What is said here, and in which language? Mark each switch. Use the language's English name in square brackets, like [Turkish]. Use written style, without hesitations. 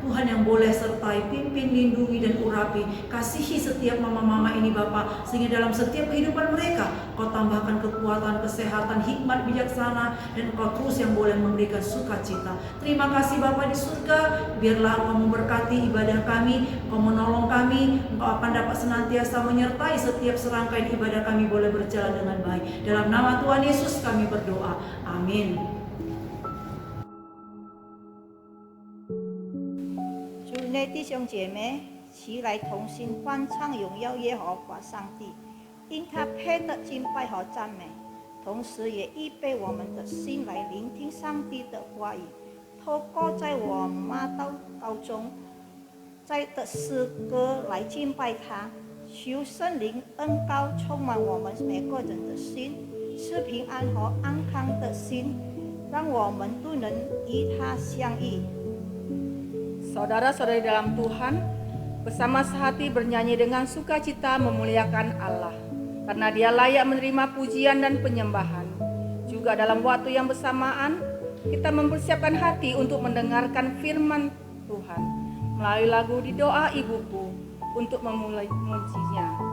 [Indonesian] Tuhan yang boleh sertai, pimpin, lindungi dan urapi. Kasihi setiap mama-mama ini Bapa, sehingga dalam setiap kehidupan mereka Kau tambahkan kekuatan, kesehatan, hikmat, bijaksana, dan Kau terus yang boleh memberikan sukacita. Terima kasih Bapa di surga. Biarlah Engkau memberkati ibadah kami, Engkau menolong kami. Engkau akan dapat senantiasa menyertai setiap serangkaian ibadah kami boleh berjalan dengan baik. Dalam nama Tuhan Yesus kami berdoa. Amin. [Chinese] 主内弟兄姐妹，齐来同心欢唱荣耀耶和华上帝，因他配得敬拜和赞美，同时也预备我们的心来聆听上帝的话语，透过在我妈祷告中，在的诗歌来敬拜他，求圣灵恩膏充满我们每个人的心，是平安和安康的心，让我们都能与他相遇。 [Indonesian] Saudara-saudari dalam Tuhan, bersama sehati bernyanyi dengan sukacita memuliakan Allah, karena Dia layak menerima pujian dan penyembahan. Juga dalam waktu yang bersamaan, kita mempersiapkan hati untuk mendengarkan firman Tuhan melalui lagu Di Doa Ibuku untuk memulai memujinya.